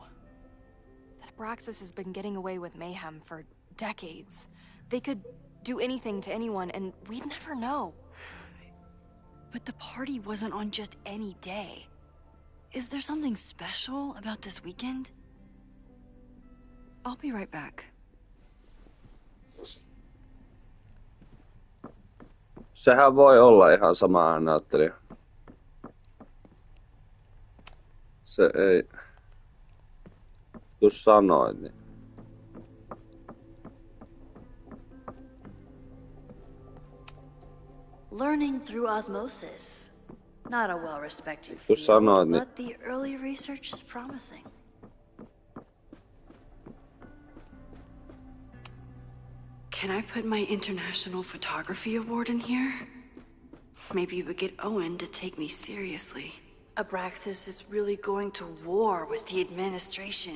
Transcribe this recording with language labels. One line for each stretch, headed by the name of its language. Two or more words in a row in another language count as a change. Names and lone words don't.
English: That Abraxas has been getting away with mayhem for decades. They could do anything to anyone, and we'd never know. But the party wasn't on just any day. Is there something special about this weekend? I'll be right back.
Finnish: Sehän voi olla ihan sama äänittelijä. Se ei... Kun sanoin, niin...
English: Learning through osmosis. Not a well-respected
Finnish: Kun
English: field,
Finnish: sanoin, niin...
English: but the early research is promising. Can I put my International Photography Award in here? Maybe we get Owen to take me seriously. Abraxas is really going to war with the administration.